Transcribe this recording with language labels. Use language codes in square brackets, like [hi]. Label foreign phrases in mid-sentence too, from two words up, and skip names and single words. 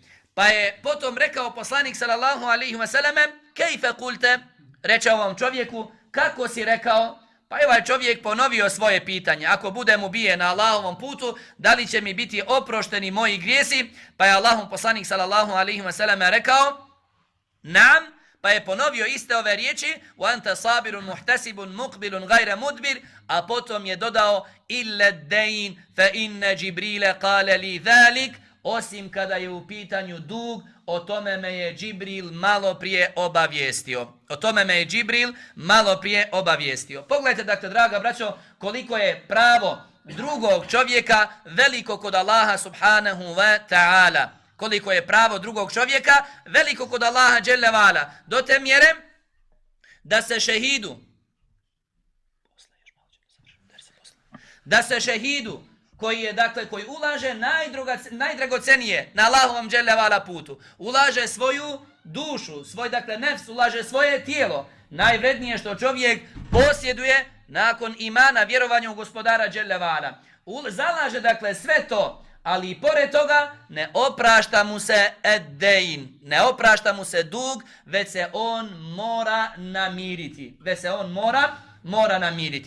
[bs] Pa je potom rekao poslanik [ar] صلى الله عليه وسلم: كيف قلت, [bs] reče ovom čovjeku, kako si rekao? Pa je ovaj čovjek ponovio svoje pitanje: ako budem ubijen na Allahovom putu, da li će mi biti oprošteni moji grijesi? Pa je Allahov poslanik [ar] صلى الله عليه وسلم [bs] rekao: nam. Pa je ponovio iste ove riječi: [ar] وأنت صابر محتسب مقبل غير مدبر, [bs] a potom je dodao: [ar] إلا الدين فإن جبريل قال لي ذلك, [bs] osim kada je u pitanju dug, o tome me je Džibril malo prije obavijestio. Pogledajte dakle, draga braćo, koliko je pravo drugog čovjeka veliko kod Allaha [ar] سبحانه وتعالى. [bs] Koliko je pravo drugog čovjeka veliko kod Allaha [ar] جل وعلا, [bs] do te mjere da se šehidu koji ulaže najdragocenije na Allahovom [ar] جل وعلا [bs] putu, ulaže svoju dušu, svoj dakle nefs, ulaže svoje tijelo, najvrednije što čovjek posjeduje nakon imana, vjerovanja u gospodara [ar] جل وعلا, [bs] zalaže dakle sve to, ali i pored toga ne oprašta mu se ed-dein, ne oprašta mu se dug, već se on mora namiriti.